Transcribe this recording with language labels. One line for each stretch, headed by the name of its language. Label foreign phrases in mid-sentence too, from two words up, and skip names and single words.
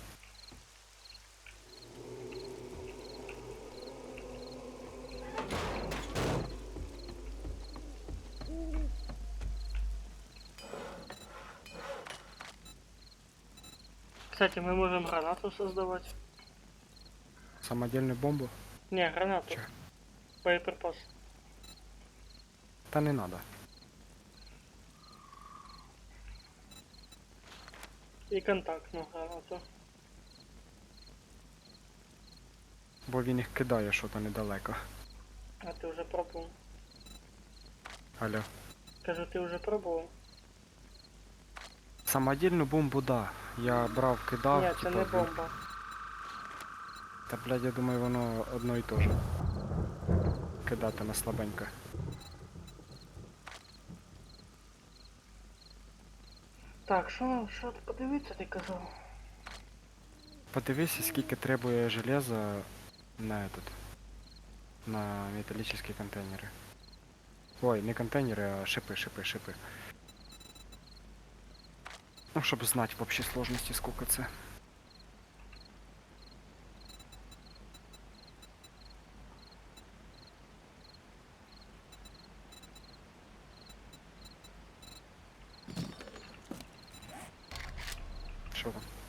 Russian: Кстати, мы можем гранату создавать. Самодельную бомбу? Не, гранату. Чё? Боеприпас. Та не надо. И контактную гранату.
Ukrainian: Бо він їх кидає що-то недалеко.
Russian: А ты уже пробовал? Алло. Скажу, ты уже пробовал? Самодельну бомбу, да.
Ukrainian: Я брав, кидав.
Russian: Нет, это не
Ukrainian: він-
Russian: бомба.
Ukrainian: Та, блядь, я думаю, воно одно і те же. Кидати на слабенько. Так, що подивитися ти казав? Подивися, скільки требує
Russian: железа на этот. На металлические контейнеры. Ой, не контейнеры, а шипы.
Ukrainian: Ну, щоб знати
Russian: в общей сложности, сколько це.
Ukrainian: Що там?